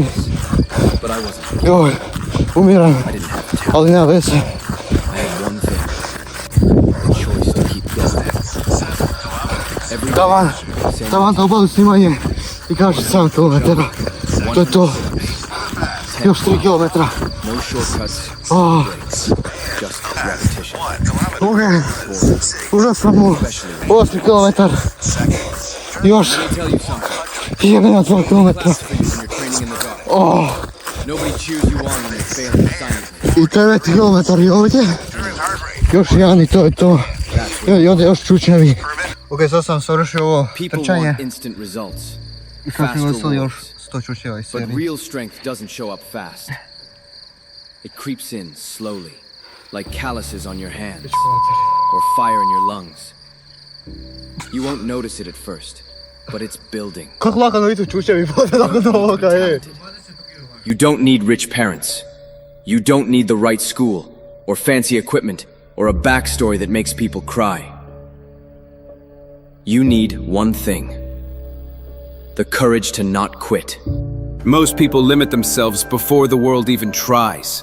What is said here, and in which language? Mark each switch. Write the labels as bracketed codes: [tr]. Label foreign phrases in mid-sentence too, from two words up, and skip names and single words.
[hr] Joj, umiram, ali nema veze. Tavan da obavim snimanje i kaže 7 km. To je to. Još 3 km. [en] no shortcuts, Oh, just repetition. [hr] ok, užas sam u 8 km. Još [en] Tell you something. [hr] jebena 2 km. [en] When you're training in the dark, Oh, nobody cheers you on when you're failing silently. [hr] i 9 km je ovdje. Još jedan i to je to. I onda još čučnjevi. Ok, sad sam savršio ovo [en] People [hr] trčanje. [en] want instant results, [hr] I sad [en] fast [hr] mi ostalo još [en] rewards. [hr] 100 čučnjeva iz [en] But [hr] serije. [en] real strength doesn't show up fast. It creeps in slowly, like calluses on your hands or fire in your lungs. You won't notice it at first, but it's building. [hr] Kako lagano idu čučnjevi nakon ovoga, je. [en] You don't need rich parents. You don't need the right school, or fancy equipment, or a backstory that makes people cry. You need one thing: the courage to not quit. Most people limit themselves before the world even tries.